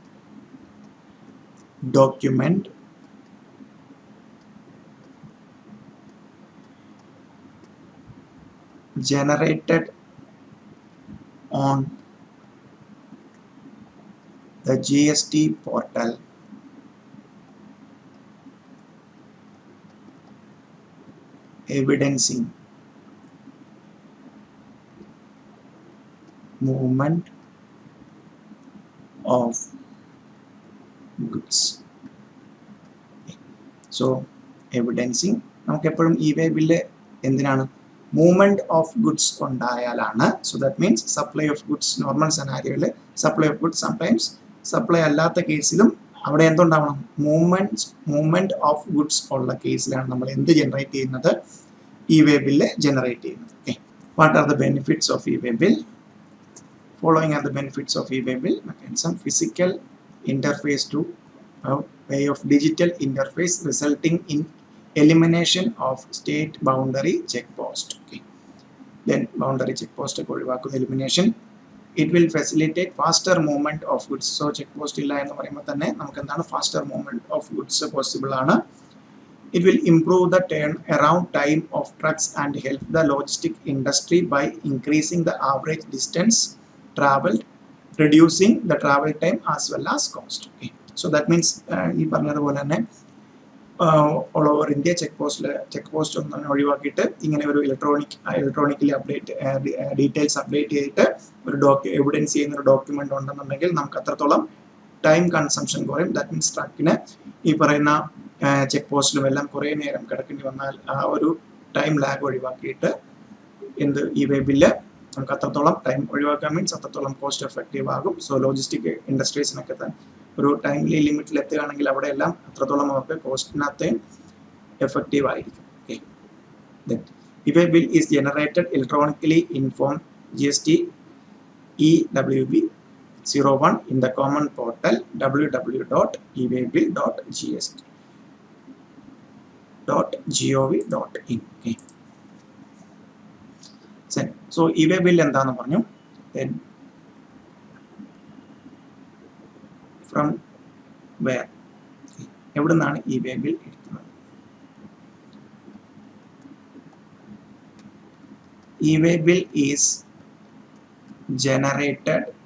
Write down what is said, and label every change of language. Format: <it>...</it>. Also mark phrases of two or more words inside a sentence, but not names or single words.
<en>document generated on the GST portal evidencing movement of goods.</en> <ml>So evidencing നമുക്ക് എപ്പോഴും</ml> <en>e-way bill</en> <ml>എന്തിനാണ്,</ml> <en>movement of goods</en> <ml>ഉണ്ടായാലാണ്.</ml> <en>so that means supply of goods normal</en> <ml>സെനാരിയോയിൽ</ml> <en>supply of goods sometimes supply</en> <ml>അല്ലാത്ത കേസിലും അവിടെ എന്തുണ്ടാവണം,</ml> <en>movement of goods</en> <ml>ഉള്ള കേസിലാണ് നമ്മൾ എന്ത് ജനറേറ്റ് ചെയ്യുന്നത്,</ml> <en>e-way bill</en> <ml>ജനറേറ്റ് ചെയ്യുന്നത്. ഓക്കെ,</ml> <en>what are the benefits of e-way bill? Following are the benefits of e-way bill mechanism: physical interface to way of digital interface resulting in elimination of state boundary check post. Okay, then boundary check post elimination. It will facilitate faster movement of goods.</en> <ml>So</ml> <en>check post</en> <ml>ഇല്ല എന്ന് പറയുമ്പോൾ തന്നെ നമുക്ക് എന്താണ</ml> <en>faster movement of goods possible</en> <ml>aanu.</ml> <en>It will improve the turnaround time of trucks and help the logistic industry by increasing the average distance traveled, reducing the travel time as well as cost. Okay, so that means</en> <ml>ഈ പറഞ്ഞതുപോലെ തന്നെ</ml> <en>all over India check post</en> <ml>ഒന്നും ഒഴിവാക്കിയിട്ട് ഇങ്ങനെ ഒരു</ml> <en>electronically details update</en> <ml>ചെയ്തിട്ട് ഒരു എവിഡൻസ് ചെയ്യുന്ന ഒരു ഡോക്യുമെന്റ് ഉണ്ടെന്നുണ്ടെങ്കിൽ നമുക്ക് അത്രത്തോളം</ml> <en>time consumption</en> <ml>കുറയും.</ml> <en>that means</en> <ml>ട്രക്കിന് ഈ പറയുന്ന ചെക്ക് പോസ്റ്റിലും എല്ലാം കുറേ നേരം കിടക്കേണ്ടി വന്നാൽ ആ ഒരു</ml> <en>time lag</en> <ml>ഒഴിവാക്കിയിട്ട്</ml> <en>e-way bill</en> <ml>നമുക്ക് അത്രത്തോളം ടൈം ഒഴിവാക്കാൻ മീൻസ് അത്രത്തോളം</ml> <en>cost effective</en> <ml>ആകും. സോ ലോജിസ്റ്റിക് ഇൻഡസ്ട്രീസിനൊക്കെ ഒരു ടൈംലി ലിമിറ്റിൽ എത്തുകയാണെങ്കിൽ അവിടെയെല്ലാം അത്രത്തോളം അവർക്ക് കോസ്റ്റിനകത്തേയും എഫക്റ്റീവ് ആയിരിക്കും.</ml> <en>okay, e-way bill is generated electronically in form GST EWB 01 in the common portal www.ewaybill.gov.in. Okay.</en> <ml>So</ml> <en>e-way bill</en> <ml>എന്താണെന്ന് പറഞ്ഞു.</ml> <en>Then from where?</en> <ml>എവിടെ നിന്നാണ്</ml> <en>e-way bill</en> <ml>എടുക്കുന്നത്?</ml> <en>e-way bill is generated</en>